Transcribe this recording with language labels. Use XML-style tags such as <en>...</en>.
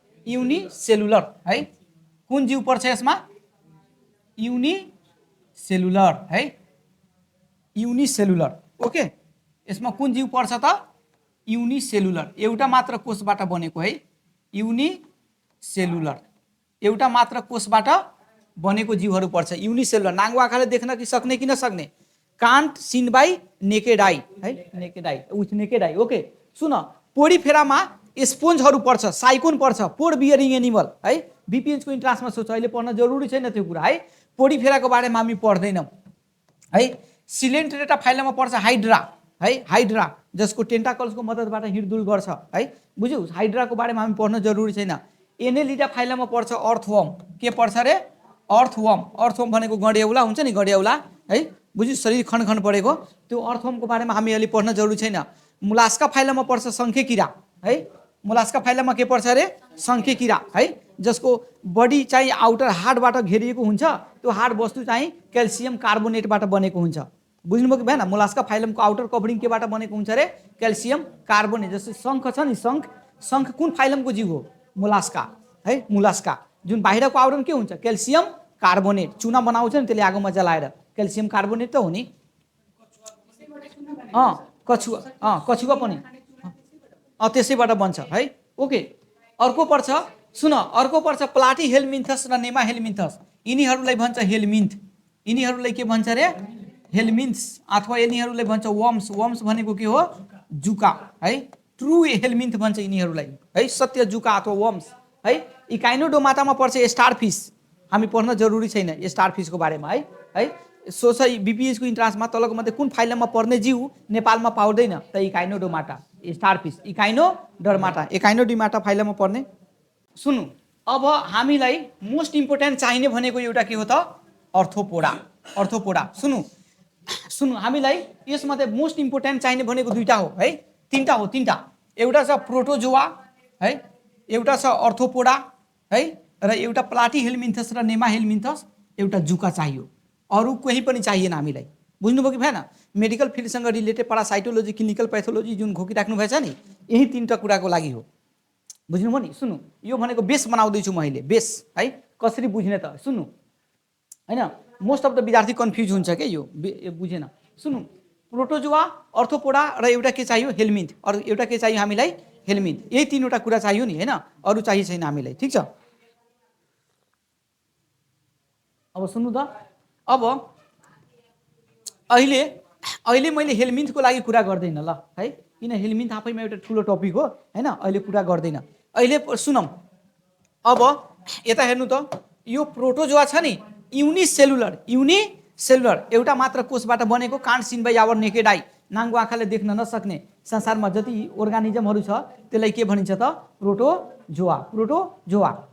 <ne>Unicellular है। कुन जीव पर्छ यसमा? युनिसेलुलर है, युनिसेलुलर, ओके। यसमा कुन जीव पर्छ त? युनिसेलुलर, एउटा मात्र कोषबाट बनेको है, युनिसेलुलर, एउटा मात्र कोषबाट बनेको जीवहरू पर्छ युनिसेलुलर। नाङ्गो आँखाले देख्न कि सक्ने कि नसक्ने?</ne> <en>can't seen by naked eye</en> <ne>है,</ne> <en>Naked eye, with naked eye, okay.</en> <ne>सुन, पोडिफेरामा स्पोन्जहरू पर्छ, साइकोन पर्छ, पोड बियरिङ एनिमल है। बिपिएचको इन्ट्रान्समा सोच, अहिले पढ्न जरुरी छैन त्यो कुरा है। पोडिफेराको बारेमा हामी पढ्दैनौँ है। सिलेन्ट्रेटा फाइलममा पर्छ हाइड्रा है, हाइड्रा जसको टेन्टाकल्सको मद्दतबाट हिँडडुल गर्छ है, बुझ्यौ? हाइड्राको बारेमा हामी पढ्न जरुरी छैन। एनेलिडा फाइलममा पर्छ अर्थवर्म, के पर्छ रे? अर्थवर्म। अर्थवर्म भनेको गड्याउला हुन्छ नि, गड्याउला है, बुझ्यौ? शरीर खण्ड खण्ड परेको, त्यो अर्थवर्मको बारेमा हामी अहिले पढ्न जरुरी छैन। मुलास्का फाइलममा पर्छ शङ्खे किरा है, मुलास्का फाइलममा के पर्छ रे? शङ्खे किरा है। जसको बडी चाहिँ आउटर हार्डबाट घेरिएको हुन्छ, त्यो हार्ड वस्तु चाहिँ क्याल्सियम कार्बोनेटबाट बनेको हुन्छ। बुझ्नुभयो कि भएन? मोलास्का फाइलमको आउटर कभरिङ केबाट बनेको हुन्छ रे? Calcium carbonate. जस्तै शङ्ख छ नि, शङ्ख कुन फाइलमको जीव हो? मोलास्का है, मोलास्का। जुन बाहिरको आवरण के हुन्छ? Calcium carbonate. चुना बनाउँछ नि त्यसले आगोमा जलाएर, क्याल्सियम कार्बोनेट त हो नि। कछुवा पनि त्यसैबाट बन्छ है। ओके, अर्को पर्छ, सुन, अर्को पर्छ प्लाटिहेल्मिन्थस र नेमाहेल्मिन्थस। यिनीहरूलाई भन्छ हेल्मिन्थ। यिनीहरूलाई के भन्छ रे? हेल्मिन्थ्स। अथवा यिनीहरूलाई भन्छ वर्म्स। वर्म्स भनेको के हो? जुका है। ट्रु हेल्मिन्थ भन्छ यिनीहरूलाई है, सत्य जुका अथवा वर्म्स है। इकाइनोडोमाटामा पर्छ स्टारफिस। हामी पढ्न जरुरी छैन स्टारफिसको बारेमा है। सो चाहिँ बीपीएसको इन्ट्रान्समा तलको मध्ये कुन फाइलममा पर्ने जीव नेपालमा पाउँदैन त? इकाइनोडोमाटा, स्टारफिस, इकाइनोडर्माटा, इकाइनोडोमाटा फाइलममा पर्ने। सुन्नु, अब हामीलाई मोस्ट इम्पोर्टेन्ट चाहिने भनेको एउटा के हो त? अर्थोपोडा। अर्थोपोडा। सुन्नु, हामीलाई यसमध्ये मोस्ट इम्पोर्टेन्ट चाहिने भनेको दुईटा हो है, तीनटा हो, तीनटा। एउटा छ प्रोटोजोआ है, एउटा छ अर्थोपोडा है, र एउटा प्लाटिहेल्मिन्थस र नेमाहेल्मिन्थस, एउटा जुका चाहियो। अरू कोही पनि चाहिएन हामीलाई। बुझ्नुभयो कि भएन? मेडिकल फिल्डसँग रिलेटेड पारासाइटोलोजी, क्लिनिकल पैथोलोजी जुन घोकिराख्नु भएछ नि, यही तीनटा कुराको लागि हो। बुझ्नुभयो नि? सुन्नु, यो भनेको बेस बनाउँदैछु मैले, बेस है। कसरी बुझ्ने त? सुन्नु हैन, मोस्ट अफ द विद्यार्थी कन्फ्युज हुन्छ क्या, यो बुझेन। सुन्नु, प्रोटोजोआ, अर्थोपोडा र एउटा के चाहियो? हेल्मिन्थ। अरू एउटा के चाहियो हामीलाई? हेल्मिन्थ। यही तीनवटा कुरा चाहियो नि हैन, अरू चाहिए छैन हामीलाई। ठिक छ? अब सुन्नु त, अब अहिले मैले हेल्मिन्थको लागि कुरा गर्दैन ल है, किन हेल्मिन्थ आफैमा एउटा ठुलो टपिक हो हैन, अहिले कुरा गर्दैन। अहिले सुनौँ, अब यता हेर्नु त, यो प्रोटोजोआ छ नि, युनिसेलुलर एउटा मात्र कोषबाट बनेको,</ne> <en>can't seen by our naked eye,</en> <ne>नाङ्गो आँखाले देख्न नसक्ने संसारमा जति अर्गानिजमहरू छ त्यसलाई के भनिन्छ त? प्रोटोजोआ। प्रोटोजोआ।</ne>